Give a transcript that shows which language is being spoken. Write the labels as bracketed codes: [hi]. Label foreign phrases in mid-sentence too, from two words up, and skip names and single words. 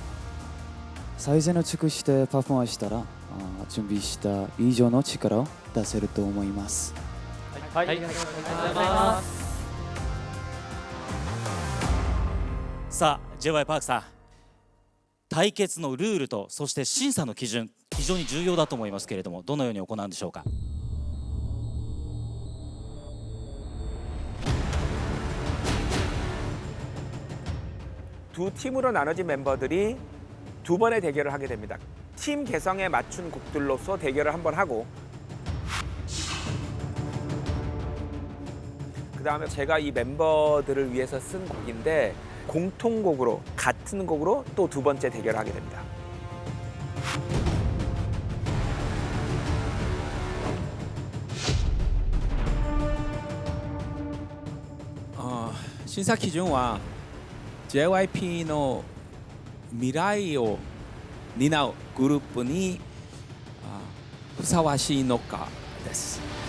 [ja] 最善を尽くしてパフォーマンスしたら準備した以上の力を出せると思います。はい、ありがとうございます。さあ J.Y.PARK さん、対決のルールとそして審査の基準、非常に重要だと思いますけれども、どのように行うんでしょうか？ [ko] 두 팀으로 나눠진 멤버들이 두 번의 대결을 하게 됩니다. 팀 개성에 맞춘 곡들로서 대결을 한번 하고, 그 다음에 제가 이 멤버들을 위해서 쓴 곡인데 공통곡으로 같은 곡으로 또 두 번째 대결을 하게 됩니다. [ja] 審査基準は JYP の未来を担うグループにふさわしいのかです。